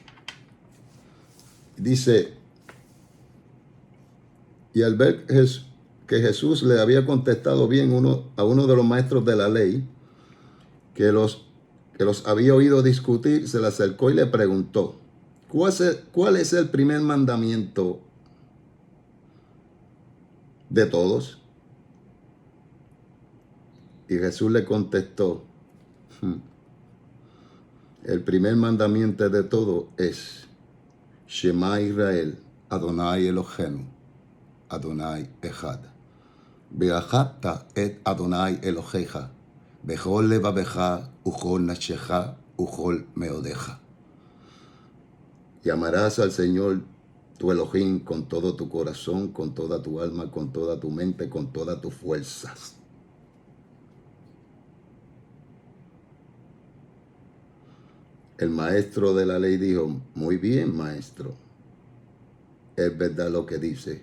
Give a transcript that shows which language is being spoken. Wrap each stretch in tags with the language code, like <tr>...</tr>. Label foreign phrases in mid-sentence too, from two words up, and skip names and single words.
<es>Dice, y al ver que Jesús le había contestado bien a uno de los maestros de la ley, que los había oído discutir, se le acercó y le preguntó, ¿cuál es el primer mandamiento de todos? Y Jesús le contestó, el primer mandamiento de todo es</es> <he>שמע ישראל, אדוני אלוהינו, אדוני אחד. ואהבת את אדוני אלוהיך, בכל לבבך, ובכל נפשך, ובכל מאודך.</he> <es>Y amarás al Señor tu Elohim con todo tu corazón, con toda tu alma, con toda tu mente, con todas tus fuerzas. El maestro de la ley dijo, muy bien, maestro, es verdad lo que dice.</es>